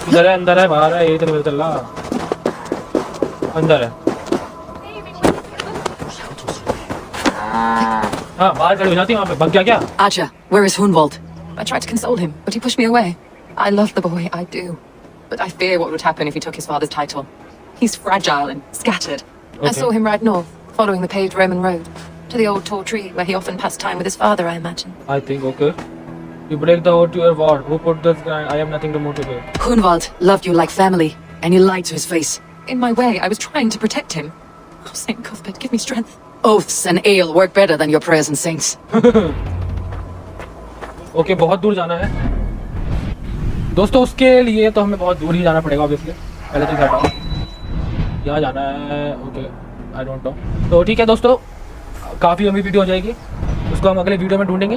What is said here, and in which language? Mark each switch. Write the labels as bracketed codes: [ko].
[hi] अंदर है बाहर है, यही तो नहीं चल रहा. अंदर है. हाँ, बाहर खड़ी हो जाती है वहाँ पे. भाग गया क्या? [en] Acha, where is Hunwald? I tried to console him, but he pushed me away. I love the boy, I do. But I fear what would happen if he took his father's title. He's fragile and scattered. I saw him ride north, following the paved Roman road, to the old tall tree where he often passed time with his father, I imagine. I think okay. You break the oath to your ward. Who put this guy? I have nothing to motivate. Hunwald loved you like family, and you lied to his face. In my way, I was trying to protect him. Oh, Saint Cuthbert, give me strength. Oaths and ale work better than your prayers and saints. [hi] Okay, बहुत दूर जाना है. दोस्तों उसके लिए तो हमें बहुत दूर ही जाना पड़ेगा obviously. पहले तो जाना. यहाँ जाना है. [en] Okay, I don't know. [hi] तो ठीक है दोस्तों, काफ़ी लंबी वीडियो हो जाएगी. उसको हम अगले वीडियो में ढूंढेंगे.